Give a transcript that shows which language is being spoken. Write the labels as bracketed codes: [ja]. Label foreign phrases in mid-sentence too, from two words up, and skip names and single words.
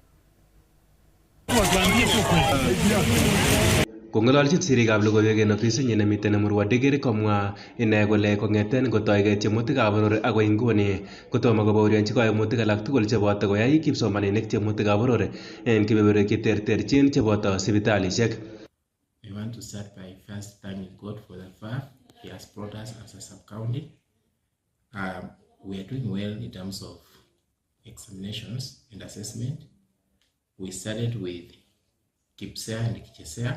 [kln] Kong'ololchin sirikab logoiwek en ofisinyin nemiten Murwa Dikir komwa ine kole kong'eten kotoigei tiemutikab boror agoi nguni kotomo kobaorionchi kaimutik alak tugul cheboto koyai kipsomaninik tiemutikab boror en kebeberwek cheterterchin cheboto sipitalisiek. [en] I want to start by first thanking God for the far He has brought us as a sub-county. We are doing well in terms of examinations and assessment. We started with KIPSEA and KICHESEA.